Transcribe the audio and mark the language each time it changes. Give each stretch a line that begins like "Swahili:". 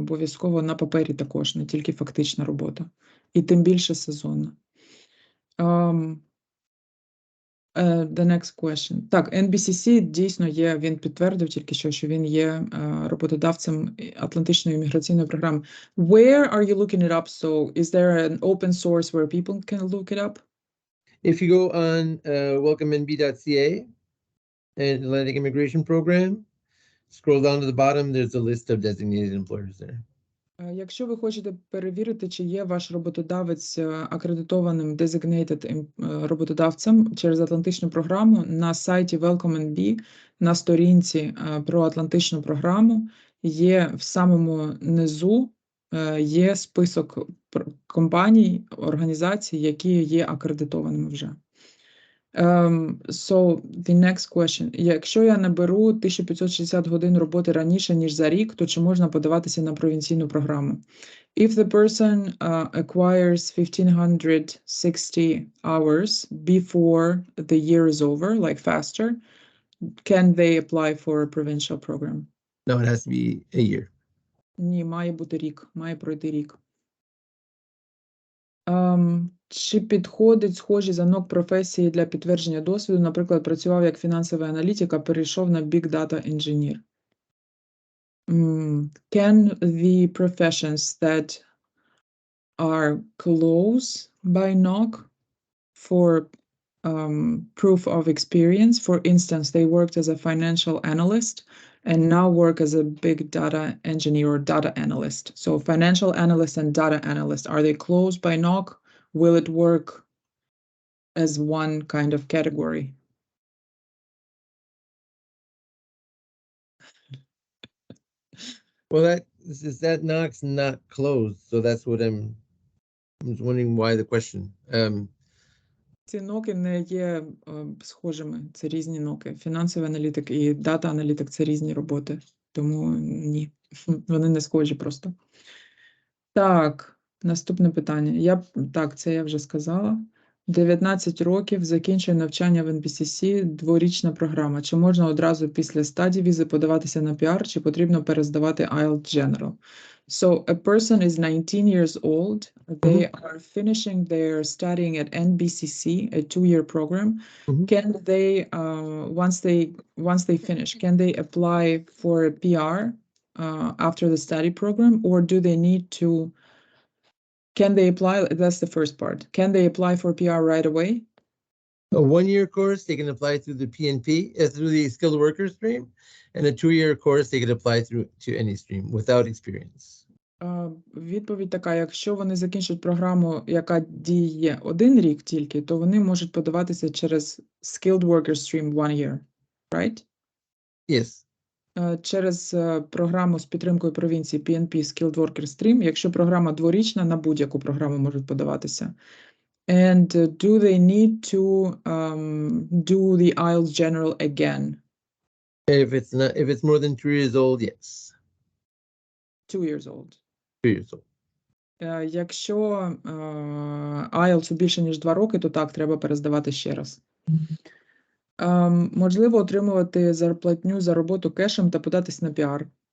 Ukrainian: Обов'язково на папері також, не тільки фактична робота. І тим більше сезонна.
English: The next question.
Ukrainian: Так, NBCC дійсно є, він підтвердив тільки що він є роботодавцем Атлантичної імміграційної програми.
English: Where are you looking it up? So, is there an open source where people can look it up? If you go on welcomenb.ca and Atlantic Immigration Program, scroll down to the bottom, there's a list of designated employers there.
Ukrainian: Якщо ви хочете перевірити, чи є ваш роботодавець акредитованим designated роботодавцем через Атлантичну програму, на сайті welcomenb, на сторінці про Атлантичну програму, є в самому низу є список компаній, організацій, які є акредитованими вже.
English: So, the next question.
Ukrainian: Якщо я наберу 1560 годин роботи раніше, ніж за рік, то чи можна подаватися на провінційну програму?
English: If the person acquires 1560 hours before the year is over, like faster, can they apply for a provincial program? No, it has to be a year.
Ukrainian: Ні, має бути рік, має пройти рік. Чи підходить схожі за НОК професії для підтвердження досвіду? Наприклад, працював як фінансовий аналітик, а перейшов на Big Data Engineer.
English: Can the professions that are close by NOC for proof of experience? For instance, they worked as a financial analyst and now work as a big data engineer or data analyst. So financial analyst and data analyst, are they close by NOC? Will it work as one kind of category? Well, that NOC's not closed, so that's what I'm wondering why the question.
Ukrainian: Ці ноки не є схожими, це різні ноки. Фінансовий аналітик і дата-аналітик – це різні роботи, тому ні, вони не схожі просто. Так, наступне питання. Так, це я вже сказала. 19 років, закінчую навчання в NBCC, дворічна програма. Чи можна одразу після стадії візи подаватися на піар, чи потрібно перездавати IELTS General?
English: So a person is 19 years old. They are finishing their studying at NBCC, a 2-year program. Can they, once they finish, can they apply for a PR after the study program, or do they need to? Can they apply? That's the first part. Can they apply for PR right away? A 1-year course, they can apply through the PNP, through the skilled worker stream, and a 2-year course, they can apply through to any stream without experience.
Ukrainian: Відповідь така: якщо вони закінчать програму, яка діє 1 рік тільки, то вони можуть подаватися через
English: skilled worker stream 1 year, right? Yes.
Ukrainian: Через програму з підтримкою провінції PNP Skilled Worker Stream. Якщо програма дворічна, на будь-яку програму можуть подаватися.
English: And do they need to do the IELTS General again? If it's more than 2 years old, yes. 2 years old. 2 years old.
Ukrainian: Якщо IELTS більше, ніж 2 роки, то так, треба перездавати ще раз. Можливо отримувати зарплатню за роботу кешем та податись на піар.